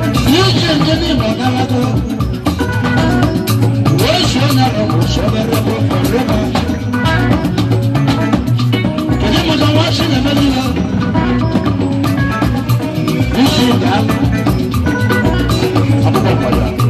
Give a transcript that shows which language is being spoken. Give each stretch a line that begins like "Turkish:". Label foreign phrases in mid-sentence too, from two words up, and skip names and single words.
Yoruba: Ní oṣù ẹ̀ ní ìmọ̀ náà wá tó. Oṣù ẹ̀ náà lọ kò sọ bẹ́ẹ̀ lọ́kọ̀ pẹ̀lú ẹ̀.
Igbo: Kedu maka nwa si na-eme n'ihe? Isi ga-ama. Akwụkwọ nkwado.